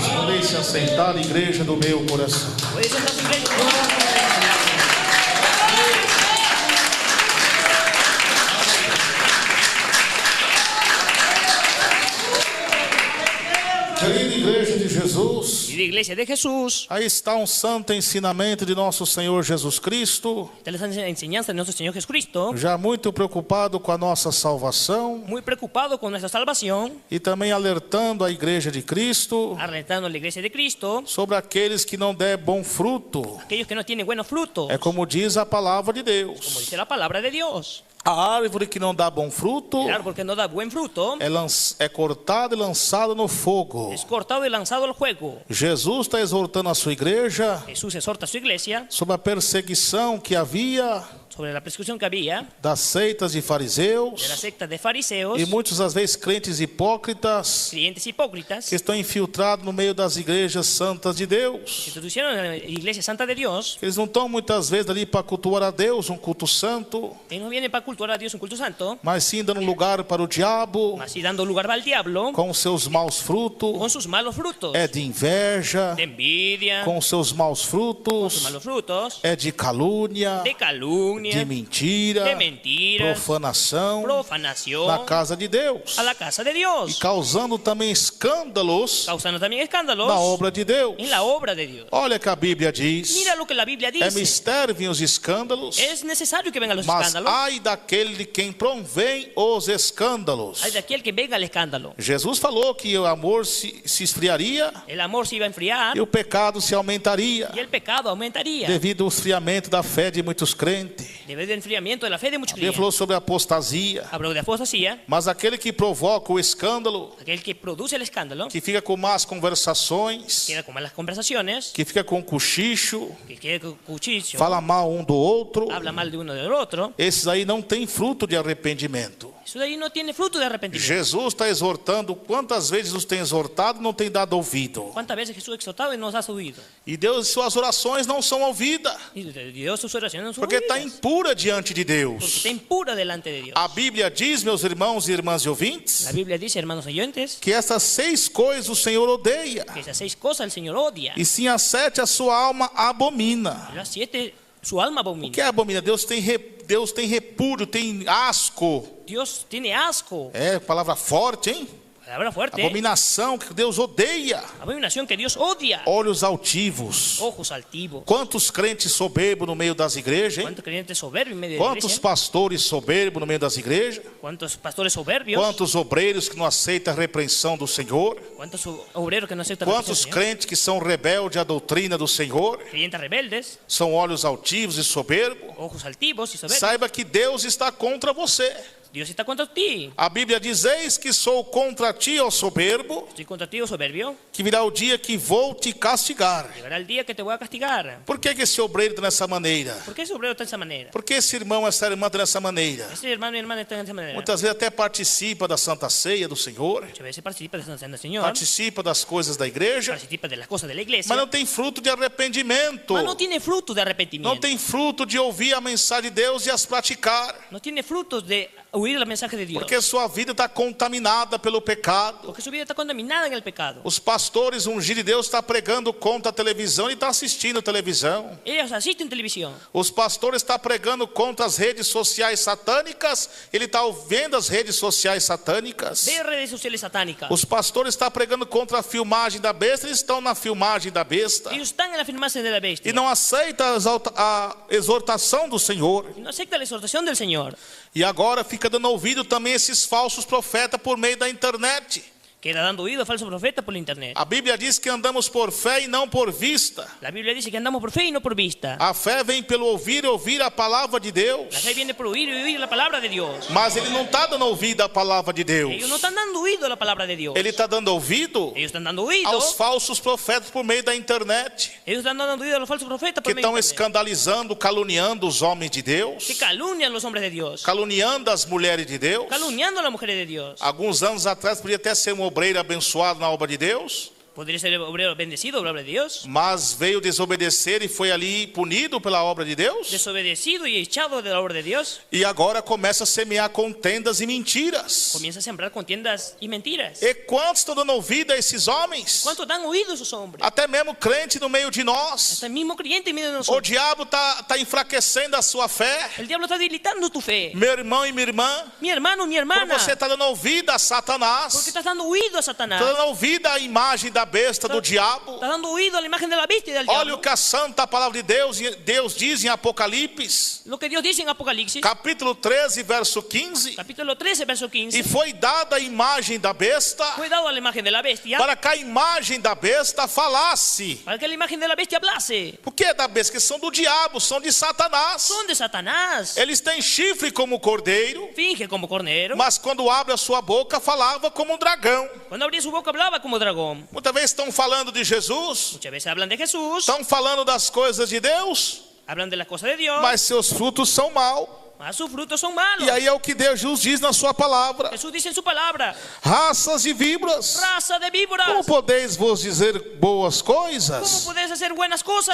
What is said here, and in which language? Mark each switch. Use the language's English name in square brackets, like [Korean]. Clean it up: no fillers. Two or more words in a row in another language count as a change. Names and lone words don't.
[Portuguese] Podem se assentar, igreja do meu coração. Querida igreja de Jesus, [Spanish] querida iglesia de Jesús, [Portuguese] aí está um santo ensinamento de nosso Senhor Jesus Cristo, [Spanish] esta es la enseñanza de nuestro Señor Jesucristo, [Portuguese] já muito preocupado com a nossa salvação, [Spanish] muy preocupado con nuestra salvación, [Portuguese] e também alertando a igreja de Cristo [Spanish] alentando a la iglesia de Cristo, [Portuguese] sobre aqueles que não der bom fruto. [Spanish] aquellos que no tienen buenos frutos, [Portuguese] É como diz a palavra de [Spanish] como [Portuguese] Deus: [Spanish] dice la palabra de Dios. [Portuguese] a árvore que não dá bom fruto [Spanish] El árbol que no da buen fruto [Portuguese] é cortada e lançada no fogo. [Spanish] es cortado y lanzado al fuego. [Portuguese] Jesus está exortando a sua igreja [Spanish] Jesús exhorta a su iglesia [Portuguese] sobre a perseguição que havia [Spanish] sobre la persecución que había [Portuguese] das seitas de [Spanish] de la [Portuguese] fariseus [Spanish] secta de fariseos, [Portuguese] e muitas das vezes crentes hipócritas [Spanish] creyentes hipócritas [Portuguese] que estão infiltrados no meio das igrejas santas de [Spanish] que [Portuguese] Deus. [Spanish] se introducieron en la iglesia santa de Dios. [Portuguese] Eles não estão muitas vezes ali para cultuar a Deus, um culto santo, [Spanish] Ellos no vienen para cultuar a Dios un culto santo, [Portuguese] mas sim dando lugar para o diabo [Spanish] mas sí dando lugar al diablo [Portuguese] com os seus maus frutos, [Spanish] con sus malos frutos, [Portuguese] é de inveja, [Spanish] de envidia, [Portuguese] com os seus maus [Spanish] con sus [Portuguese] frutos, [Spanish] malos frutos, [Portuguese] é de calúnia, [Spanish] de calumnia, blasfemia, [Portuguese] de mentira, [Spanish] de mentiras, [Portuguese] profanação [Spanish] profanación [Portuguese] na casa de Deus, [Spanish] a la casa de [Portuguese] e [Spanish] Dios, [Portuguese] causando também escândalos [Spanish] causando también escándalos [Portuguese] na obra de Deus. [Spanish] en la obra de Dios. [Portuguese] Olha que a Bíblia diz, [Spanish] Mira lo que la Biblia [Portuguese] é [Spanish] dice. [Portuguese] mistério vir os escândalos, [Spanish] Es necesario que vengan los [Portuguese] mas [Spanish] escándalos. [Portuguese] ai daquele de quem provém os escândalos. [Spanish] Hay de aquel que venga el escándalo. [Portuguese] Jesus falou que o amor se esfriaria [Spanish] El amor se iba a enfriar [Portuguese] e o pecado se aumentaria [Spanish] y el pecado aumentaría [Portuguese] devido ao esfriamento da fé de muitos crentes. [Spanish] debido al enfriamiento de la fe de muchos [Portuguese] Ele [Spanish] creyentes. [Portuguese] falou sobre a apostasia, [Spanish] Habló de apostasía, [Portuguese] mas aquele que provoca o escândalo, [Spanish] aquel que produce el escándalo, [Portuguese] que fica com más conversações, [Spanish] queda con malas conversaciones, [Portuguese] que fica com cochicho, [Spanish] que queda con cuchillo, [Portuguese] fala mal um do outro, [Spanish] habla mal de uno del otro. [Portuguese] esses aí não têm fruto de arrependimento. [Spanish] Eso de ahí no tiene fruto de arrepentimiento. [Portuguese] Jesus está exortando, quantas vezes os tem exortado, não tem dado ouvido. [Spanish] ¿Cuántas veces Jesús exhortado y nos ha subido? [Portuguese] E Deus, suas orações não são ouvidas, [Spanish] Y Dios sus oraciones no son [Portuguese] porque está [Spanish] oídas, [Portuguese] impura diante de [Spanish] porque [Portuguese] Deus. [Spanish] está impura delante de Dios. [Portuguese] A Bíblia diz, meus irmãos e irmãs e ouvintes, [Spanish] La Biblia dice, hermanos oyentes, [Portuguese] que essas 6 coisas o Senhor odeia, [Spanish] que esas 6 cosas el Señor odia. [Portuguese] e sim as 7 a sua alma abomina. [Spanish] Y las 7 su alma [Portuguese] O que [Spanish] abomina. [Portuguese] é abomina? Deus tem repúdio, tem asco. [Spanish] Dios tiene asco. [Portuguese] É palavra forte, hein? [Spanish] Palabra fuerte. [Portuguese] Abominação que Deus odeia. [Spanish] Abominación que Dios odia. [Portuguese] Olhos altivos. [Spanish] Ojos altivos. [Portuguese] Quantos crentes soberbos no meio das igrejas, hein? [Spanish] ¿Cuántos creyentes soberbios en medio de la [Portuguese] Quantos [Spanish] iglesia? [Portuguese] pastores soberbos no meio das igrejas? [Spanish] ¿Cuántos pastores soberbios? [Portuguese] Quantos obreiros que não aceitam a repreensão do Senhor? [Spanish] ¿Cuántos obreros que no aceptan la [Portuguese] Quantos [Spanish] presencia del Señor? [Portuguese] crentes que são rebeldes à doutrina do Senhor? [Spanish] Creyentes rebeldes, [Portuguese] São olhos altivos e soberbos? [Spanish] ojos altivos y soberbios. [Portuguese] Saiba que Deus está contra você. [Spanish] Dios está contra ti. [Portuguese] A Bíblia diz: eis que sou contra ti, ó soberbo, [Spanish] Estoy contra ti, oh soberbio. [Portuguese] que virá o dia que vou te castigar. [Spanish] Llegará el día que te voy a castigar. [Portuguese] Por que esse obreiro está dessa maneira? [Spanish] ¿Por qué ese obrero está de esa manera? [Portuguese] Por que esse irmão, essa irmã está dessa maneira? [Spanish] Ese hermano y hermana están de esa manera. [Portuguese] Muitas vezes até participa da Santa Ceia do Senhor, [Spanish] Muchas veces participa de la Santa del Señor, [Portuguese] participa das coisas da igreja, [Spanish] participa de las cosas de la iglesia, [Portuguese] mas não tem fruto de arrependimento. [Spanish] mas no tiene fruto de arrepentimiento. [Portuguese] Não tem fruto de ouvir a mensagem de Deus e as praticar. [Spanish] No tiene frutos de oír el mensaje de Dios. [Portuguese] Porque sua vida está contaminada pelo pecado. [Spanish] Porque su vida está contaminada en el pecado. [Portuguese] Os pastores ungidos de Deus estão pregando contra a televisão e está assistindo televisão. [Spanish] Ellos asisten televisión. [Portuguese] Os pastores estão pregando contra as redes sociais satânicas, ele está vendo as redes sociais satânicas. [Spanish] Ve redes sociales satánicas. [Portuguese] Os pastores estão pregando contra a filmagem da besta, eles estão na filmagem da besta. [Spanish] Ellos están en la afirmación de la bestia. [Portuguese] E não aceita a exortação do Senhor. [Spanish] Y no acepta la exhortación del Señor. [Portuguese] E agora fica dando ouvido também a esses falsos profetas por meio da internet. [Spanish] Queda dando oído a falsos profetas por la internet. [Portuguese] A Bíblia diz que andamos por fé e não por vista. [Spanish] La Biblia dice que andamos por fe y no por vista. [Portuguese] A fé vem pelo ouvir e ouvir a palavra de Deus. [Spanish] La fe viene por oír y oír la palabra de Dios. [Portuguese] Mas ele não está dando ouvido à palavra de Deus. [Spanish] Ellos no están dando oído a la palabra de Dios. [Portuguese] Ele está dando ouvido [Spanish] Ellos están dando oído. [Portuguese] aos falsos profetas por meio da internet. [Spanish] Ellos están dando oído a los falsos profetas [Portuguese] Que [Spanish] por medio [Portuguese] estão [Spanish] de internet. [Portuguese] escandalizando, caluniando os homens de Deus. [Spanish] Que calunian los hombres de Dios. [Portuguese] Caluniando as mulheres de Deus. [Spanish] Caluniando a las mujeres de Dios. [Portuguese] Alguns anos atrás podia até ser um obreiro abençoado na obra de Deus. [Spanish] Podría ser obrero bendecido, obra de Dios. [Portuguese] Mas veio desobedecer e foi ali punido pela obra de Deus. [Spanish] Desobedecido y echado de la obra de Dios. [Portuguese] E agora começa a semear contendas e mentiras. [Spanish] Comienza a sembrar contiendas y mentiras. [Portuguese] E quantos estão dando ouvido a esses homens? [Spanish] ¿Cuántos dan oído a esos hombres? [Portuguese] Até mesmo crente no meio de nós. [Spanish] Hasta el mismo creyente en medio de [Portuguese] O [Spanish] nosotros. [Portuguese] diabo está enfraquecendo a sua fé. [Spanish] El diablo está debilitando tu fe. [Portuguese] Meu irmão e minha irmã, [Spanish] Mi hermano, mi [Portuguese] por [Spanish] hermana. [Portuguese] você está dando ouvido a Satanás, [Spanish] Porque estás dando oído a Satanás. [Portuguese] está dando ouvido à imagem da besta do diabo. [Spanish] Estás dando oído a la imagen de la bestia y del [Portuguese] Olha o [Spanish] diablo. [Portuguese] que a santa palavra de Deus diz em Apocalipse, [Spanish] Lo que Dios dice en Apocalipsis, [Portuguese] capítulo 13, verso 15. [Spanish] capítulo 13, verso 15. [Portuguese] E foi dada a imagem da besta, [Spanish] Fue dado a la imagen de la bestia [Portuguese] para que a imagem da besta falasse. [Spanish] para que la imagen de la bestia hablase. [Portuguese] Por que é da besta? Que são do diabo, são de Satanás. [Spanish] Son de Satanás. [Portuguese] Eles têm chifre como o cordeiro, [Spanish] Finge como cornero. [Portuguese] mas quando abre a sua boca, falava como um dragão. [Spanish] Cuando abría su boca hablaba como dragón. [Portuguese] Muitas vezes estão falando de Jesus, [Spanish] Muchas veces hablan de Jesús, [Portuguese] estão falando das coisas de Deus, [Spanish] hablan de las cosas de Dios, [Portuguese] mas seus frutos são maus. [Spanish] mas sus frutos son malos. [Portuguese] E aí é o que Jesus diz na sua palavra. [Spanish] Jesús dice en su palabra, [Portuguese] Raças de víboras, [Spanish] raza de víboras, [Portuguese] como podeis vos dizer boas [Spanish] ¿cómo [Portuguese] coisas, [Spanish] podés hacer buenas cosas